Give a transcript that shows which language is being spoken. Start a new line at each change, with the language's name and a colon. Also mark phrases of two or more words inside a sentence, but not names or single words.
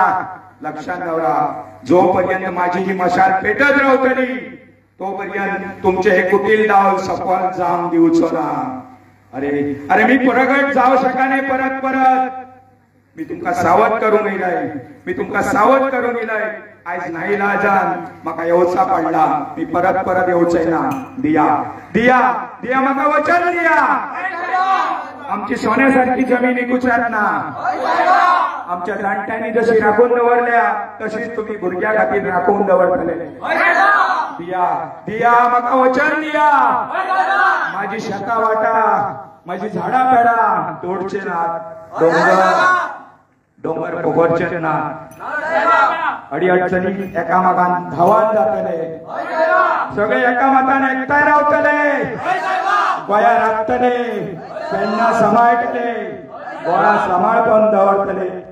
Konkani: लक्षात ठेवा, जोपर्यंत माझी ही मशाल पेटत राहतली तोपर्यंत तुमचे हे कुटील डाव सफल जाम दिवचो ना. अरे मी प्रगट जाऊ शका नाही परत. मी तुमका सावध करून येलाय. आज नाही लाजान म्हाका येवचा पडला. मी परत येवचंय ना. दिया म्हाका वचन दिया. आमची सोन्यासारखी जमीन इकुच्यात ना. आमच्या जाणट्यांनी जशी राखून दवरल्या तशीच तुम्ही भुरग्या खातीर राखून दवरतले. दिया म्हाका वचन दिया. माझी शेता वाटा, माझी झाडा पेडा तोडचे नात. डोंगर पोखरचे नात. अडीअडचणी एकामेकान धावान जातले. सगळे एकामेकान एकठांय रावतले. गोया राखतले, पेडणा सांबाळटले, गोळा सांबाळपण दवरतले.